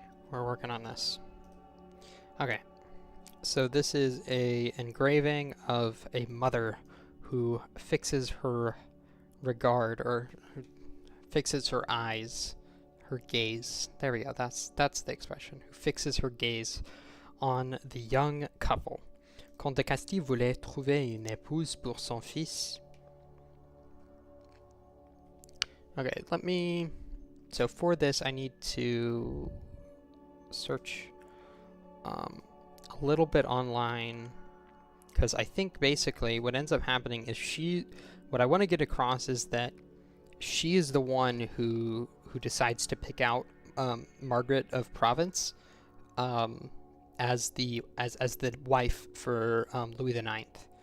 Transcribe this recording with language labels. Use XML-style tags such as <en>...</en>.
<en>We're working on this. Okay. So this is a engraving of a mother who fixes her regard, or fixes her eyes, her gaze. There we go. That's the expression. Who fixes her gaze on the young couple.</en> <fr>Comte de Castille voulait trouver une épouse pour son fils.</fr> <en>Okay, let me... So for this, I need to search a little bit online, because I think basically what ends up happening is what I want to get across is that she is the one who decides to pick out Margaret of Provence as the wife for Louis IX.</en>